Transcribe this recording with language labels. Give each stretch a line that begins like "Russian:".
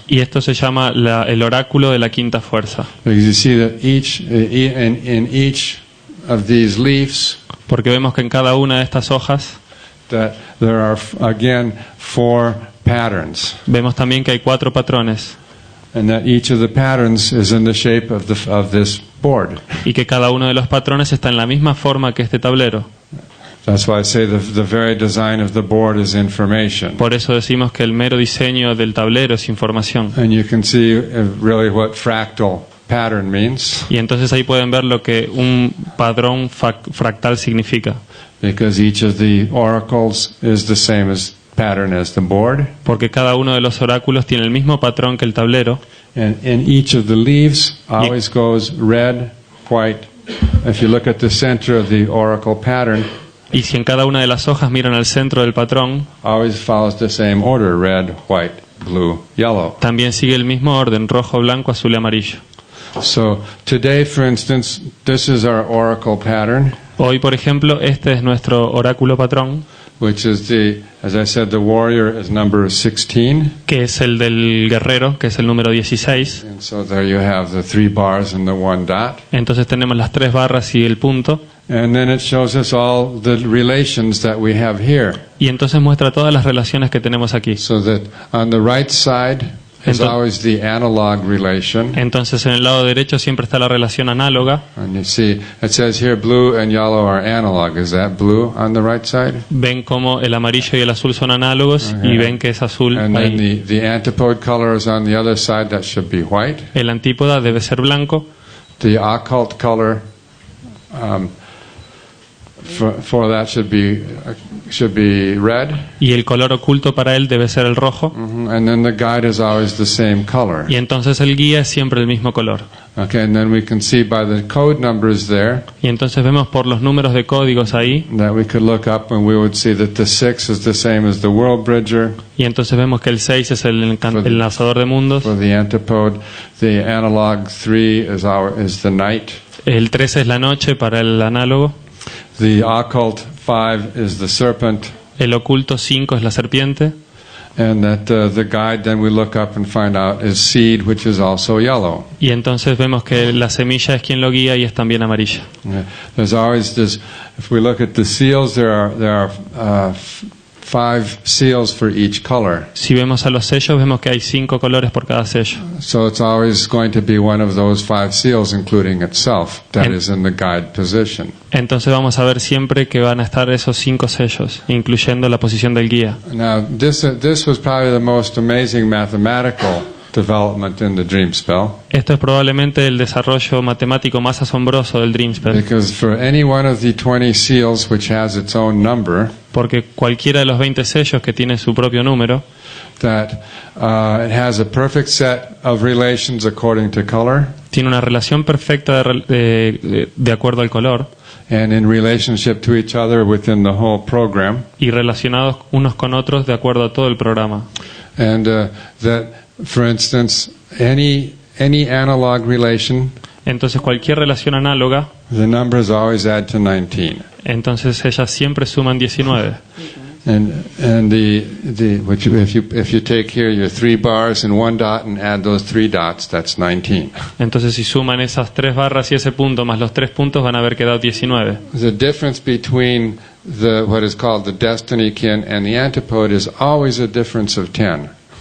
Spanish: Y esto se llama el oráculo de la quinta fuerza.
English: Because you see that in each of these leaves,
Spanish: porque vemos que en cada una de estas hojas
English: that there are again 4 patterns.
Spanish: Vemos también que hay 4 patrones.
English: And that each of the patterns is in the shape of this board.
Spanish: Y que cada uno de los patrones está en la misma forma que este tablero.
English: That's why I say the very design of the board is information.
Spanish: Por eso decimos que el mero diseño del tablero es información.
English: And you can see really what fractal pattern means.
Spanish: Y entonces ahí pueden ver lo que un patrón fractal significa.
English: Because each of the oracles is the same as pattern as the board.
Spanish: Porque cada uno de los oráculos tiene el mismo patrón que el tablero.
English: And in each of the leaves always goes red, white. If you look at the center of the oracle pattern,
Spanish: y si en cada una de las hojas miran al centro del patrón,
English: always follows the same order: red, white, blue, yellow.
Spanish: También sigue el mismo orden: rojo, blanco, azul y amarillo.
English: So today, for instance, this is our oracle pattern.
Spanish: Hoy, por ejemplo, este es nuestro oráculo patrón,
English: which is as I said, the warrior is number 16.
Spanish: Que es el del guerrero, que es el número 16.
English: And so there you have the 3 bars and the 1 dot.
Spanish: Entonces tenemos las 3 barras y el punto.
English: And then it shows us all the relations that we have here.
Spanish: Y entonces muestra todas las relaciones que tenemos aquí.
English: So that on the right side is always the analog relation.
Spanish: Entonces en el lado derecho siempre está la relación análoga.
English: And you see, it says here blue and yellow are analog. Is that blue on the right side?
Spanish: Ven como el amarillo y el azul son análogos, y ven que es azul
English: and
Spanish: ahí.
English: then the antipode color is on the other side. That should be white.
Spanish: El antípoda debe ser blanco.
English: The occult color for that should be red.
Spanish: Y el color oculto para él debe ser el rojo.
English: And then the guide is always the same color.
Spanish: Y entonces el guía es siempre el mismo color.
English: Okay, and then we can see by the code numbers there.
Spanish: Y entonces vemos por los números de códigos ahí.
English: That we could look up and we would see that the 6 is the same as the world bridger.
Spanish: Y entonces vemos que el 6 es el enlazador de mundos.
English: For the antipode, the analog 3 is the night.
Spanish: El 3 es la noche para el análogo.
English: The occult 5 is the serpent.
Spanish: El oculto 5 es la serpiente.
English: And that the guide then we look up and find out is seed, which is also yellow.
Spanish: Y entonces vemos que la semilla es quien lo guía y es también amarilla.
English: There's always this. If we look at the seals, there are 5 seals for each color.
Spanish: Si vemos a los sellos, vemos que hay 5 colores por cada sello.
English: So it's always going to be one of those 5 seals, including itself, that is in the guide position.
Spanish: Entonces vamos a ver siempre que van a estar esos 5 sellos, incluyendo la posición del guía.
English: Now, this was probably the most amazing mathematical development in the dream spell.
Spanish: Esto es probablemente el desarrollo matemático más asombroso del dream spell.
English: Because for any one of the 20 seals which has its own number,
Spanish: porque cualquiera de los 20 sellos que tiene su propio número,
English: that it has a perfect set of relations according to color.
Spanish: Tiene una relación perfecta de acuerdo al color.
English: And in relationship to each other within the whole program.
Spanish: Y relacionados unos con otros de acuerdo a todo el programa.
English: And that, for instance, any analog relation.
Spanish: Entonces cualquier relación análoga,
English: the numbers always add to 19.
Spanish: Entonces ellas siempre suman 19.
English: And if you take here your 3 bars and 1 dot and add those 3 dots, that's 19.
Spanish: Entonces si suman esas 3 barras y ese punto más los 3 puntos van a haber quedado 19.
English: The difference between what is called the destiny kin and the antipode is always a difference of 10.